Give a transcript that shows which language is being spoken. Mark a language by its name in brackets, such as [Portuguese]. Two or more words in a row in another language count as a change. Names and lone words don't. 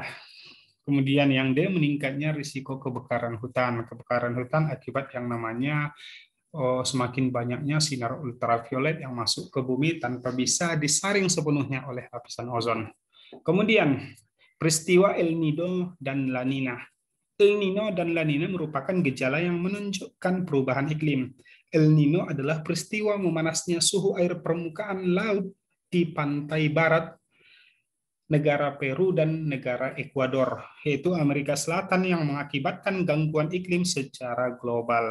[Indonesian] Kemudian yang D, meningkatnya risiko kebakaran hutan. Kebakaran hutan akibat yang namanya semakin banyaknya sinar ultraviolet yang masuk ke bumi tanpa bisa disaring sepenuhnya oleh lapisan ozon. Kemudian peristiwa El Niño dan La Niña. El Niño dan La Niña merupakan gejala yang menunjukkan perubahan iklim. El Niño adalah peristiwa memanasnya suhu air permukaan laut di pantai barat negara Peru dan negara Ekuador, yaitu Amerika Selatan, yang mengakibatkan gangguan iklim secara global.